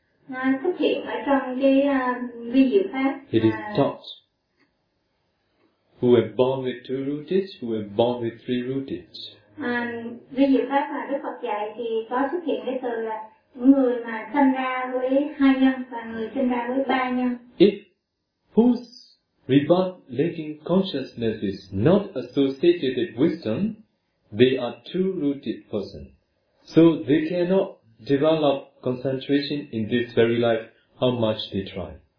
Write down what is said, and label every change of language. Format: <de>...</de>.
<vi>Nó xuất hiện ở trong cái vi diệu pháp.</vi> <en>It is taught. Who were born with two rooted, who were born with three rooted.</en> <vi>Vi diệu pháp mà Đức Phật dạy thì có xuất hiện cái từ là người mà sinh ra với hai nhân và người sinh ra với ba nhân.</vi> <en>If whose rebirth linking consciousness is not associated with wisdom, they are two rooted person. So they cannot develop concentration in this very life, how much they try.</en>